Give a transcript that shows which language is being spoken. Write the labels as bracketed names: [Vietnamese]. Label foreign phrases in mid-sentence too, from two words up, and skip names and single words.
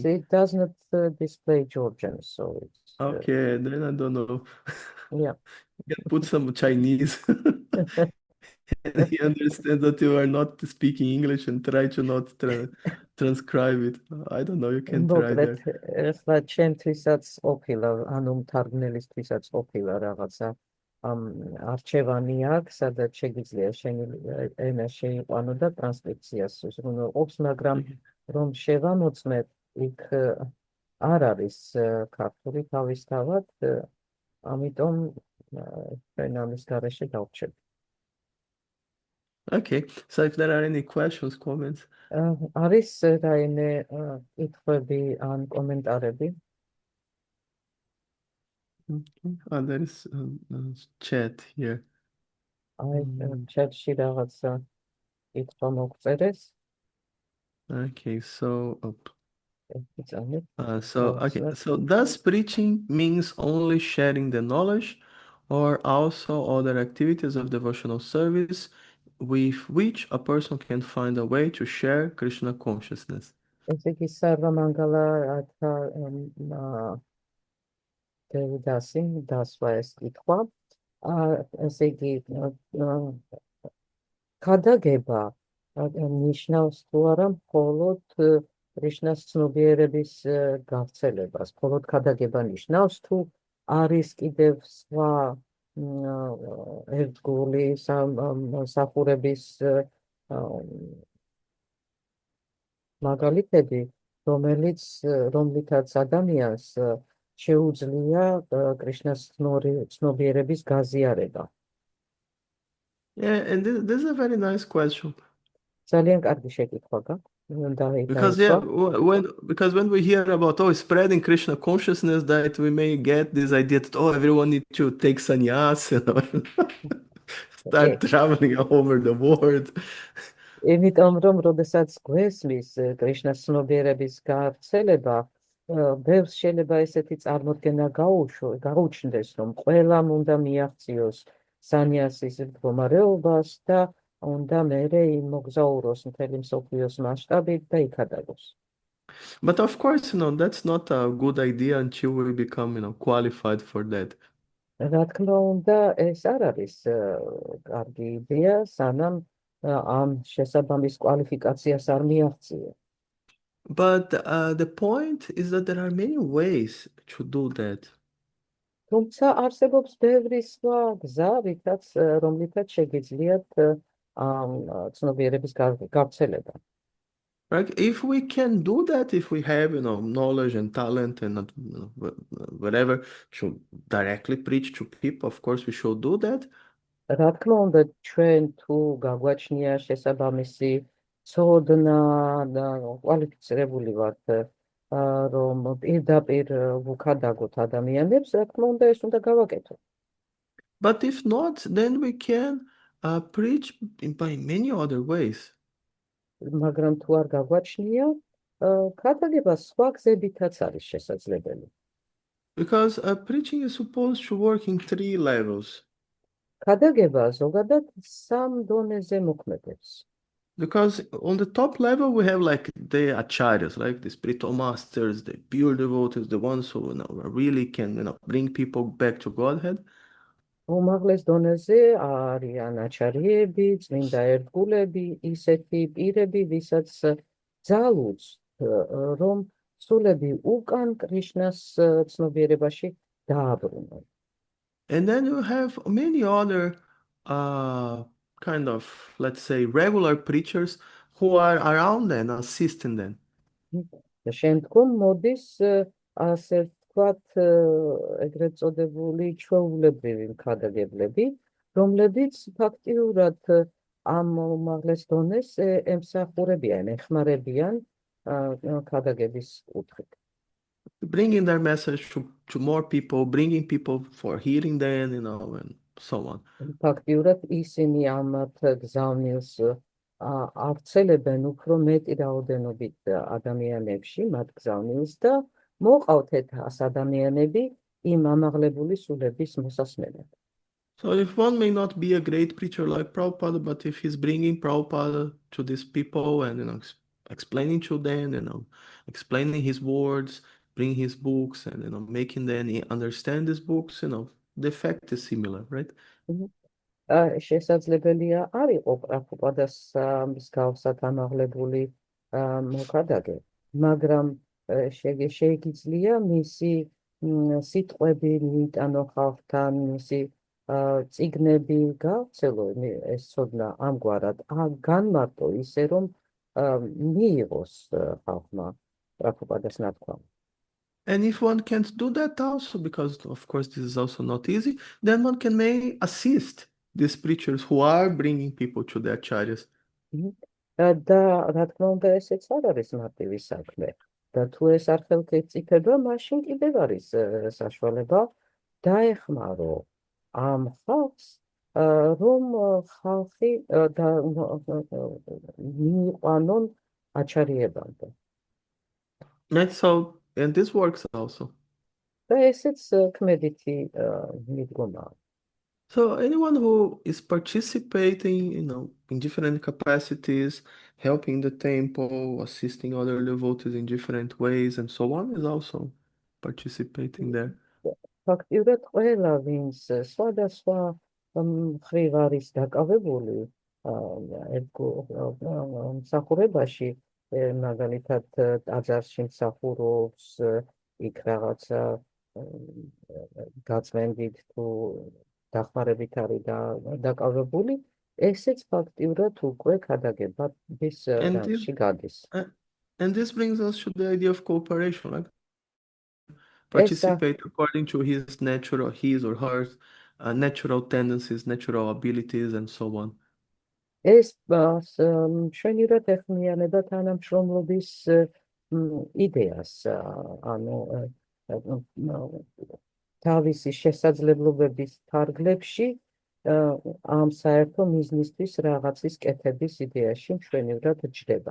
[English] But it does not display Georgian, so it's Okay, then I don't know. yeah. You can put some Chinese. And he understands that you are not speaking English and try to not transcribe it. I don't know, you can try there. [Georgian] ეხლა ჩემთვისაც ყოფილა, ანუ მთარგმნელისთვისაც ყოფილა რაღაცა არჩევანი აქვს, სადაც შეგიძლია შენი ენა შეიყვანო და ტრანსკრიფციას უზრუნველყოფს, მაგრამ რომ შევამოწმებ, იქ არ არის ქართული თავისთავად, ამიტომ ჩვენ ამის გარეშე დავრჩები. [English] Okay, so if there are any questions, comments? [Georgian] არის რაიმე კითხვები ან კომენტარები? [English] Okay. There is chat here. [Georgian] აი, chat-ში რაღაცა კითხვა მოგწერეს. [English] Okay, so okay. So does preaching means only sharing the knowledge, or also other activities of devotional service with which a person can find a way to share Krishna consciousness? [Georgian] ესე იგი სარვა მანგალა ათა დევიდასი დასვა ეს კითხვა. ესე იგი ქადაგება ნიშნავს თუ არა მხოლოდ კრიშნას ცნობიერების გავრცელებას, მხოლოდ ქადაგება ნიშნავს თუ არის კიდევ სხვა ერთგული მსახურების მაგალითები, რომლითაც ადამიანს შეუძლია კრიშნას ცნობიერების გაზიარება. [English] Yeah, and this is a very nice question. [Georgian] ძალიან კარგი შეკითხვა გაქვს. [English] Because [Georgian] დაისვა. [English] when we hear about spreading Krishna consciousness, that we may get this idea that everyone needs to take sannyas, start traveling all over the world. [Georgian] იმიტომ რომ როდესაც გვესმის კრიშნას ცნობიერების გავრცელება, ბევრს შეიძლება ესეთი წარმოდგენა გაუჩნდეს, რომ ყველამ უნდა მიაღწიოს სანიასის მდგომარეობას და უნდა მერე იმოგზაუროს მთელი მსოფლიოს მასშტაბით და იქადაგოს. [English] But of course, that's not a good idea until we become, qualified for that. [Georgian] რა თქმა უნდა, ეს არ არის კარგი იდეა, სანამ ამ შესაბამის კვალიფიკაციას არ მიაღწიო. [English] But the point is that there are many ways to do that. [Georgian] თუმცა არსებობს ბევრი სხვა გზა, რომლითაც შეგიძლიათ ამ ცნობიერების გავრცელება. [English] Right? If we can do that, if we have, knowledge and talent and whatever, to directly preach to people, of course we should do that. [Georgian] რა თქმა უნდა, ჩვენ თუ გაგვაჩნია შესაბამისი ცოდნა და კვალიფიცირებული ვართ, რომ პირდაპირ ვუქადაგოთ ადამიანებს, რა თქმა უნდა, ეს უნდა გავაკეთოთ. [English] But if not, then we can preach by many other ways. [Georgian] მაგრამ თუ არ გაგვაჩნია, ქადაგება სხვა გზებითაც არის შესაძლებელი. [English] Because preaching is supposed to work in 3 levels. [Georgian] ქადაგება ზოგადად სამ დონეზე მოქმედებს. [English] Because on the top level we have like the acharyas, like the spiritual masters, the pure devotees, the ones who really can bring people back to Godhead. [Georgian] უმაღლეს დონეზე არიან აჩარიები, წმინდა ერთგულები, ისეთი პირები, ვისაც ძალუძ, რომ სულები უკან კრიშნას ცნობიერებაში დააბრუნონ. [English] And then you have many other kind of, let's say, regular preachers who are around them, assisting them. [Georgian] შემდგომ მოდის ასე ვთქვათ, ეგრეთ წოდებული ჩვეულებრივი მქადაგებლები, რომლებიც ფაქტიურად ამ უმაღლეს დონეს ემსახურებიან, ეხმარებიან ქადაგების კუთხით. [English] Bringing their message to more people, bringing people for hearing them, and so on. [Georgian] ფაქტიურად ისინი ამათ გზავნილს ავრცელებენ უფრო მეტი რაოდენობით ადამიანებში, მათ გზავნილს და მოყავთ ეს ადამიანები იმ ამაღლებული სულების მოსასმენად. [English] So if one may not be a great preacher like Prabhupada, but if he's bringing Prabhupada to these people and explaining to them, explaining his words, bringing his books, and making them understand these books, the effect is similar, right? [Georgian] შესაძლებელია არ იყო პრაბჰუპადას მსგავსად ამაღლებული მოქადაგე, მაგრამ შეიძლება მისი სიტყვები მიიტანო ხალხთან, მისი წიგნები გავრცელო ეს ცოდნა ამგვარად, განმარტო ისე რომ მიიღოს ხალხმა პრაბჰუპადას ნათქვამი. [English] And if one can't do that also, because of course this is also not easy, then one may assist these preachers who are bringing people to the acharyas. [Georgian] და რა თქმა უნდა ესეც არ არის მარტივი საქმე. და თუ ეს არ ხელმწიფება, მაშინ კიდევ არის საშუალება დაეხმარო ამ ხალხს, რომ ხალხი მიიყვანონ აჩარიებამდე. [English] Right, and this works also. [Georgian] და ესეც ქმედითი მიდგომაა. [English] So anyone who is participating, in different capacities, helping the temple, assisting other devotees in different ways, and so on, is also participating there. [Georgian] ფაქტიურად ყველა ვინც სხვადასხვა მხრივ არის დაკავებული მსახურებაში, მაგალითად ტაძარში მსახურობს, იქ რაღაცა გაწმენდით თუ დახმარებით არის დაკავებული, ესეც ფაქტიურად უკვე ქადაგებების რამში გადის. [English] And this brings us to the idea of cooperation, right? [Georgian] ეს [English] Participate according to his or her natural tendencies, natural abilities, and so on. [Georgian] ეს მშვენივრად ეხმიანება თანამშრომლობის იდეას, ანუ თავისი შესაძლებლობების თარგლებში ამ საერთო მიზნისთვის რაღაცის კეთების იდეაში მშვენივრად ჯდება.